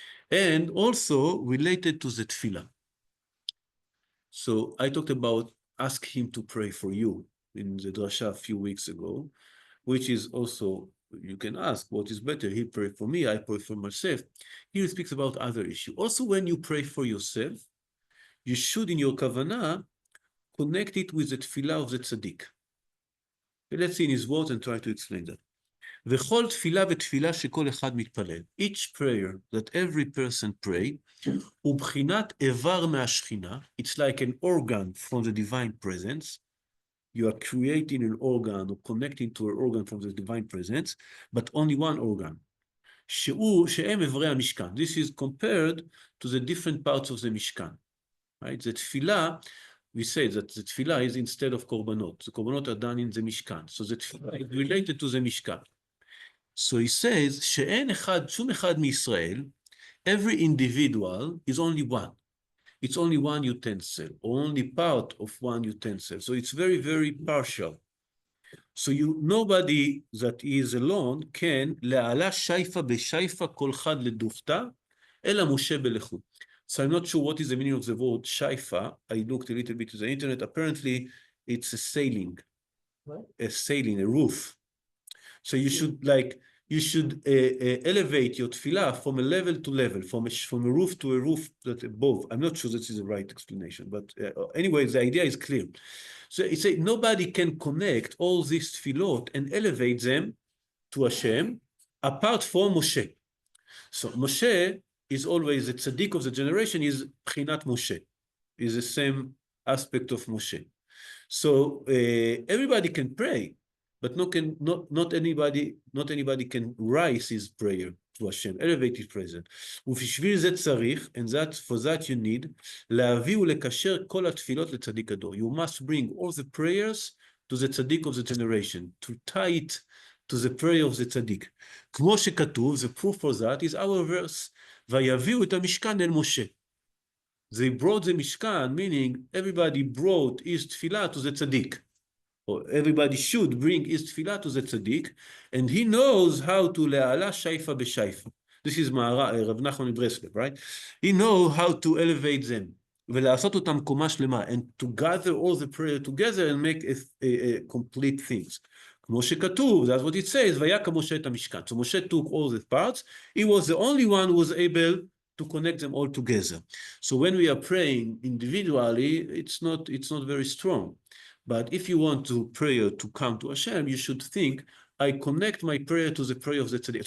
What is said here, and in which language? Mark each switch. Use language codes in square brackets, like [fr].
[en] And also related to the tefillah. So I talked about ask him to pray for you in the drasha a few weeks ago, which is also, you can ask, what is better? He pray for me, I pray for myself. Here he speaks about other issue. Also, when you pray for yourself, you should, in your kavanah, connect it with the tefillah of the tzaddik. Let's see in his words and try to explain that. [he] וכל תפילה ותפילה שכל אחד מתפלל. [en] Each prayer that every person pray, [he] הוא בחינת איבר מהשכינה. [en] It's like an organ from the divine presence. You are creating an organ or connecting to an organ from the divine presence, but only one organ. [he] שהם איברי המשכן. [en] This is compared to the different parts of the mishkan. Right? The tefillah, we say that the tefillah is instead of korbanot. The korbanot are done in the mishkan. So the tefillah is related to the mishkan. So he says, [he] שאין אחד, שום אחד מישראל, [en] every individual is only one. It's only one utensil, only part of one utensil. So it's very, very partial. So nobody that is alone can, [arc] לעלה שייפה בשייפה כל חד לדופתה, אלא משה בלכות. [en] So I'm not sure what is the meaning of the word shaifa. I looked a little bit to the internet. Apparently, it's a sailing, a roof. So you should elevate your tefillah from a level to level, from a roof to a roof that above. I'm not sure this is the right explanation, but anyway, the idea is clear. So it says nobody can connect all these tefillot and elevate them to Hashem apart from Moshe. So Moshe is always the tzaddik of the generation, is Pchinat Moshe, is the same aspect of Moshe. So everybody can pray, but not anybody can rise his prayer to Hashem, elevate his presence. [he] ובשביל זה צריך, [en] and for that you need, [he] להביא ולקשר כל התפילות לצדיק הדור. [en] You must bring all the prayers to the tzaddik of the generation, to tie it to the prayer of the tzaddik. [he] כמו שכתוב, [en] the proof for that is our verse, [he] ויביאו את המשכן אל משה. [en] They brought the mishkan, meaning everybody brought his tefillah to the tzaddik. Or everybody should bring his tefillah to the tzaddik, and he knows how to le'ala shaifa b'shaifa. This is Rav Nachman Breslev, right? He knows how to elevate them. [he] ולעשות אותם קומה שלמה, [en] and to gather all the prayer together and make a complete things. [he] כמו שכתוב, [en] that's what it says, [he] ויקם משה את המשכן. [en] So Moshe took all the parts. He was the only one who was able to connect them all together. So when we are praying individually, it's not very strong. But if you want prayer to come to Hashem, you should think, I connect my prayer to the prayer of the tzaddik.